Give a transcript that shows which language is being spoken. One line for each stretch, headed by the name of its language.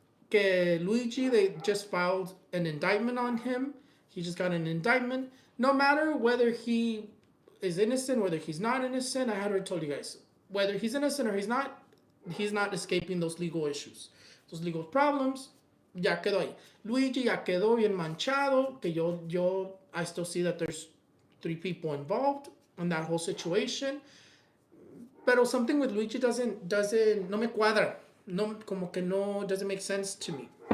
Spanish: Que
English: Luigi, they just filed an indictment on him. He just got an indictment. No matter whether he is innocent, whether he's not innocent, I had already told you guys. Whether he's innocent or he's not escaping those legal issues. Those legal problems,
Spanish: ya quedó ahí. Luigi ya quedó bien manchado, que
English: I still see that there's 3 people involved in that whole situation.
Spanish: Pero
English: something with Luigi doesn't
Spanish: no me cuadra. No, como que no,
English: doesn't make sense to me.